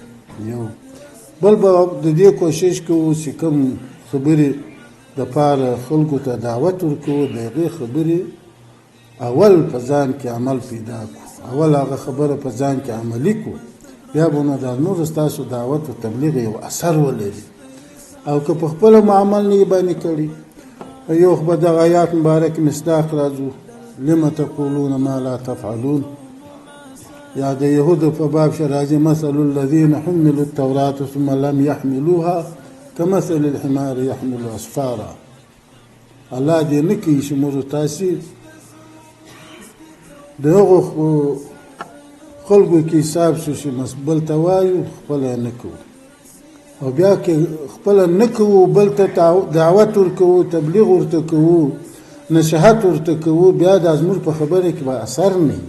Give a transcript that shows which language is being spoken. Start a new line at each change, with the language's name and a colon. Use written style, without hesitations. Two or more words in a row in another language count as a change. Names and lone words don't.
Pashto: یو بل به د دې کوشش کوو چې کوم خبرې دپاره خلکو ته دعوت ورکوو، د هغې خبرې اول په ځان کې عمل پیدا کړو، اول هغه خبره په ځان کې عملي کړو، بیا به نو دا نور ستاسو دعوت او تبلیغ یو اثر ولري. او که په خپله مو عمل نه یې باندې کړي، یو خو به دغه آیات مبارک مصداق راځو،
Arabic: لم تقولون ما لا تفعلون.
Pashto: یا د یهودو په باب کې راځي
Arabic: مثل الذین حملوا التوراة ثم لم يحملوها كمثل الحمار يحمل اسفارا.
Pashto: الله دې نه کوي چې موږ تاسې د هغو خلکو کې حساب شو چې بل ته وایو، خپله نه کوو. او بیا کې خپله نه کوو، بل ته دعوت ورکوو، تبلیغ ورته کوو، نصیحت ورته کوو، بیا دا زموږ په خبره کې به اثر نه وي.